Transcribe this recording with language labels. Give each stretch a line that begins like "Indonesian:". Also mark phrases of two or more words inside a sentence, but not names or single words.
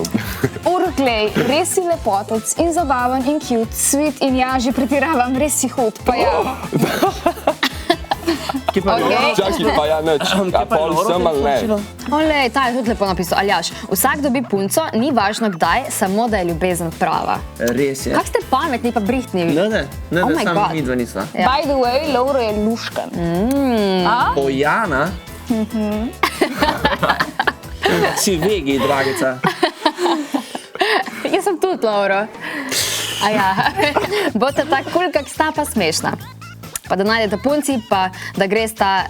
Slovenian: Urh, glej, res si lepotec in zabaven in
English: cute, sweet
Slovenian: in ja, že pretiravam, res si hud, pa ja. Ki pa Čakaj, pa ja, nič. A pol sem ali ne? Olej, ta je tudi lepo napisal. Aljaš, vsak dobi punco, ni važno kdaj, samo da je ljubezen prava. Res je. Kak ste pametni pa brihtni? Ne,
English: Oh my
Slovenian: samo
English: God.
Slovenian: midva nisva. Ja.
English: By the way,
Slovenian: Lovro je luškan. Ojana? Si vegi, dragica. Jaz sem tudi, Lovro. A ja, boste tako kul, kak sta pa smešna. Pa da najdete punci, pa da gresta...